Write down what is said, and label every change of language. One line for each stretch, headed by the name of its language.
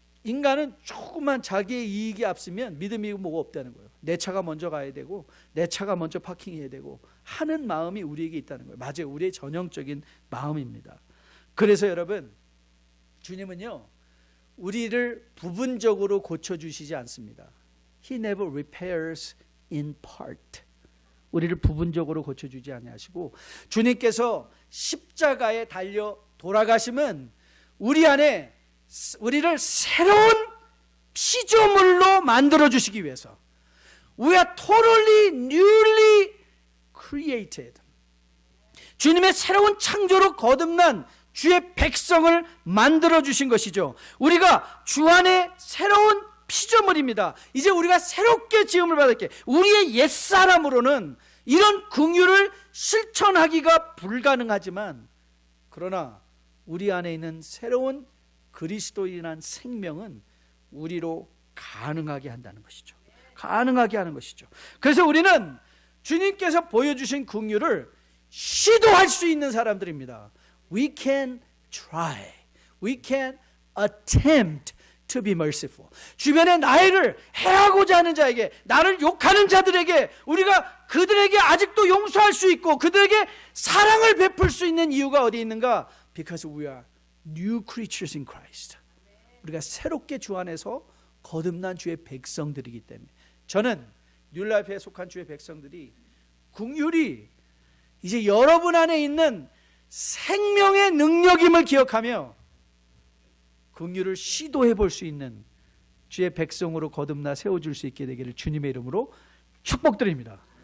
Korean: 인간은 조금만 자기의 이익이 앞서면 믿음이 뭐가 없다는 거예요. 내 차가 먼저 가야 되고, 내 차가 먼저 파킹해야 되고 하는 마음이 우리에게 있다는 거예요. 맞아요. 우리의 전형적인 마음입니다. 그래서 여러분, 주님은요 우리를 부분적으로 고쳐주시지 않습니다.
English: He never repairs in part.
Korean: 우리를 부분적으로 고쳐주지 아니하시고, 주님께서 십자가에 달려 돌아가심은 우리 안에 우리를 새로운 피조물로 만들어 주시기 위해서,
English: We are totally newly created.
Korean: 주님의 새로운 창조로 거듭난 주의 백성을 만들어 주신 것이죠. 우리가 주 안에 새로운 피조물입니다. 이제 우리가 새롭게 지음을 받을게. 우리의 옛사람으로는 이런 긍휼을 실천하기가 불가능하지만, 그러나 우리 안에 있는 새로운 그리스도인한 생명은 우리로 가능하게 한다는 것이죠. 가능하게 하는 것이죠. 그래서 우리는 주님께서 보여주신 긍휼을 시도할 수 있는 사람들입니다.
English: We can try. We can attempt to be merciful.
Korean: 주변에 나를 해하고자 하는 자에게, 나를 욕하는 자들에게 우리가 그들에게 아직도 용서할 수 있고 그들에게 사랑을 베풀 수 있는 이유가 어디 있는가?
English: Because we are new creatures in Christ.
Korean: 우리가 새롭게 주 안에서 거듭난 주의 백성들이기 때문에, 저는 뉴라이프에 속한 주의 백성들이 긍휼이 이제 여러분 안에 있는 생명의 능력임을 기억하며 긍휼을 시도해 볼 수 있는 주의 백성으로 거듭나 세워줄 수 있게 되기를 주님의 이름으로 축복드립니다.